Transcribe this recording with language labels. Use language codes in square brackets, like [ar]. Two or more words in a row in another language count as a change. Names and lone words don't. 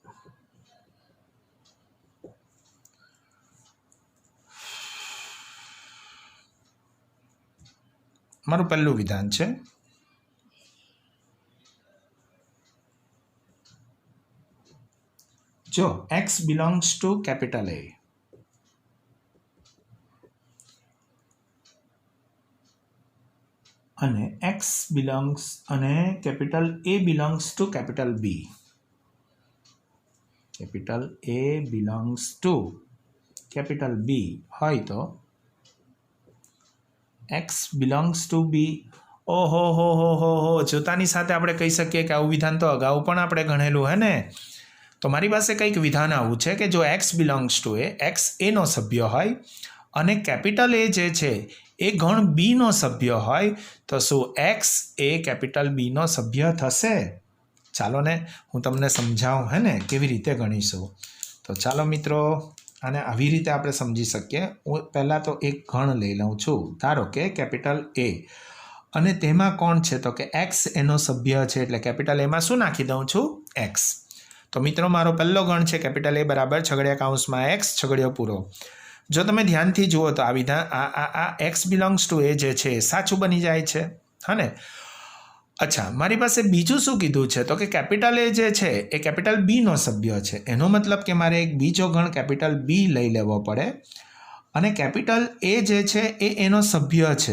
[gu] મારું પહેલું વિધાન છે, જો [en] x belongs to capital A [gu] અને [en] capital A belongs to capital B. capital A belongs to capital B [gu] હોય તો [en] x belongs to B. [gu] ઓહો જોતાની સાથે આપણે કહી શકીએ કે આવું વિધાન તો અગાઉ પણ આપણે ગણેલું હે ને. તો મારી પાસે કંઈક વિધાન આવું છે કે જો [en] x belongs to A, [gu] x એનો સભ્ય હોય અને કેપિટલ એ જે છે એ ગણ બીનો સભ્ય હોય તો શું x એ કેપિટલ બીનો સભ્ય થશે? ચાલો ને હું તમને સમજાવું હે ને કેવી રીતે ગણીશું. તો ચાલો મિત્રો, આને આવી રીતે આપણે સમજી શકીએ. હું પહેલાં તો એક ગણ લઈ લઉં છું. ધારો કે કેપિટલ એ અને તેમાં કોણ છે તો કે x એનો સભ્ય છે. એટલે કેપિટલ એમાં શું નાખી દઉં છું? x. તો મિત્રો, મારો પહેલો ગણ છે કેપિટલ એ બરાબર છગડિયા કૌંસમાં x છગડિયો પૂરો. જો તમે ધ્યાનથી જુઓ તો આ વિધાન આ [en] x belongs to A [gu] જે છે એ સાચું બની જાય છે. હા ને? અચ્છા, મારી પાસે બીજું શું કીધું છે તો કે કેપિટલ એ જે છે એ કેપિટલ બીનો સભ્ય છે. એનો મતલબ કે મારે એક બીજો ગણ કેપિટલ બી લઈ લેવો પડે અને કેપિટલ એ જે છે એ એનો સભ્ય છે.